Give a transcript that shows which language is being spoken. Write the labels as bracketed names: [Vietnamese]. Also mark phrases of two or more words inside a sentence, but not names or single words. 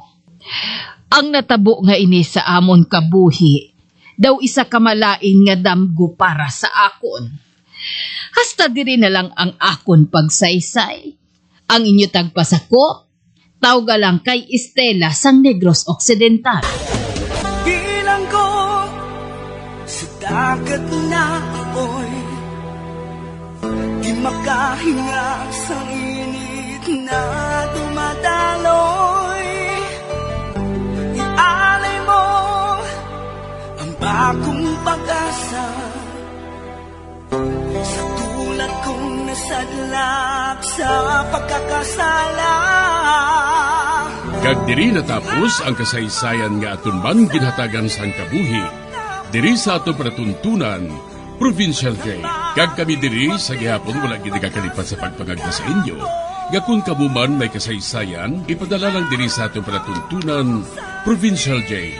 [Hiligaynon] Ang natabo nga ini sa amon kabuhi, daw isa kamalain nga damgo para sa akon. Hasta diri na lang ang akon pagsaysay. Ang inyo tagpasako, tawga lang kay Estela sang Negros Occidental. [Filipino] Bilang ko sa dagat na apoy, di makahinga sa init na dumadaloy. Ialay mo ang bagong pag-asa sa tulad kong nasadlak sa pagkakasala. [Hiligaynon] Kag diri natapos ang kasaysayan nga aton man ginhatagan sang kabuhi. Diri sa ato panatuntunan, Provincial J. Kag kami diri sa gihapon wala gid kakalipat sa pagpangagda sa inyo. Nga kung kabuman may kasaysayan, ipadala lang diri sa ato panatuntunan, Provincial J.